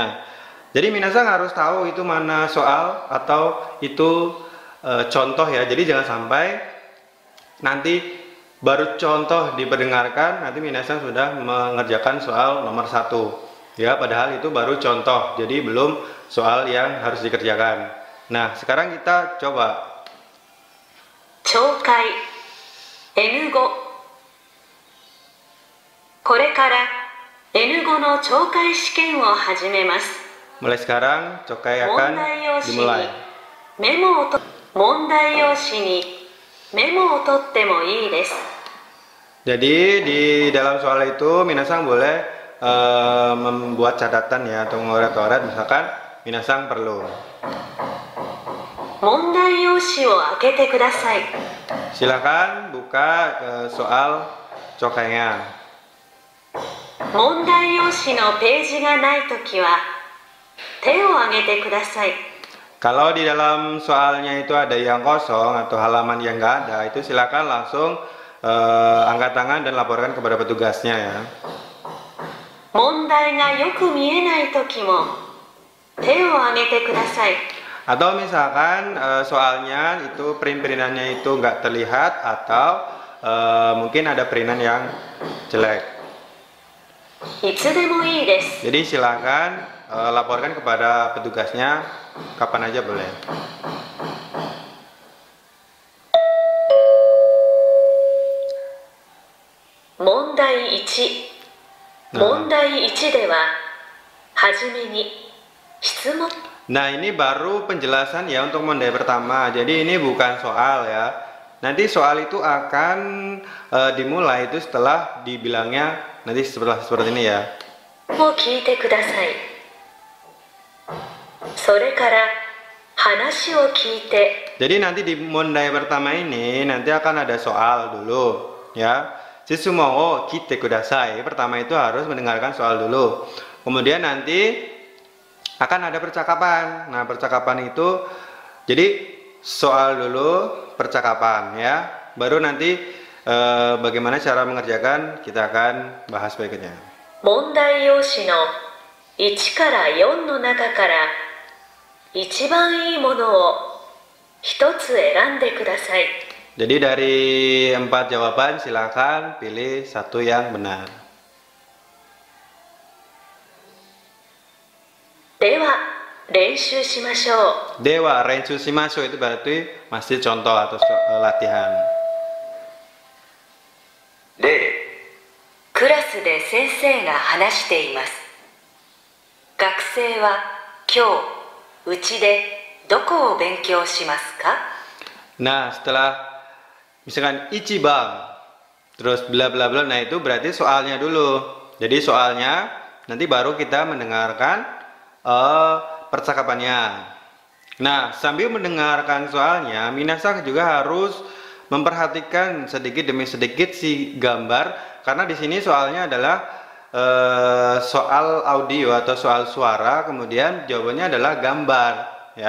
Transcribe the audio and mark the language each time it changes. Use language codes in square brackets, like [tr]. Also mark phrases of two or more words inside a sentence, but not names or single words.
[id] Jadi minasang harus tahu itu mana soal atau itu contoh ya. Jadi jangan sampai nanti baru contoh diperdengarkan nanti minasang sudah mengerjakan soal nomor 1 ya, padahal itu baru contoh, jadi belum soal yang harus dikerjakan. Nah, sekarang kita coba. [ja] 聴解N5 これからN5の聴解試験を始めます. [id] Mulai sekarang Chokai akan dimulai. [ja] 問題用紙にメモを取ってもいいです. [id] Jadi di dalam soal itu minasang boleh membuat catatan ya atau mengoret-oret, misalkan minasang perlu. [ja] 問題用紙を開けてください. [id] Silakan buka soal Chokainya. [ja] 問題用紙のページがない時は手を挙げてください. [id] Kalau di dalam soalnya itu ada yang kosong atau halaman yang nggak ada, itu silakan langsung angkat tangan dan laporkan kepada petugasnya ya. [ja] 問題がよく見えない時も手を挙げてください. [id] Atau misalkan soalnya itu print-printannya itu nggak terlihat atau mungkin ada printan yang jelek. [ja] いつでもいいです. [id] Jadi silakan laporkan kepada petugasnya kapan aja boleh. [ja] 問題1 問題1 でははじめに質問。 [id] Nah, ini baru penjelasan ya untuk mondai pertama. Jadi ini bukan soal ya. Nanti soal itu akan dimulai itu setelah dibilangnya nanti seperti ini ya. [ja] を聞いてください。それから話を聞いて。 [id] Jadi nanti di mondai pertama ini nanti akan ada soal dulu ya. [ja] 質問を聞いてください. [id] Pertama itu harus mendengarkan soal dulu. Kemudian nanti akan ada percakapan. Nah, percakapan itu jadi soal dulu, percakapan ya. Baru nanti bagaimana cara mengerjakan kita akan bahas berikutnya. [ja] 問題用紙の1から4の中から一番いいものを一つ選んでください。 [id] Jadi dari 4 jawaban silakan pilih satu yang benar. [ja] では練習しましょう。では練習しましょう [id] itu berarti masih contoh atau latihan. [ja] 例、クラスで先生が話しています。学生は今日うちでどこを勉強しますか？ [id] Nah, setelah misalkan ichibang terus bla bla bla, nah itu berarti soalnya dulu. Jadi soalnya nanti baru kita mendengarkan percakapannya. Nah, sambil mendengarkan soalnya minasang juga harus memperhatikan sedikit demi sedikit si gambar, karena di sini soalnya adalah soal audio atau soal suara, kemudian jawabannya adalah gambar ya.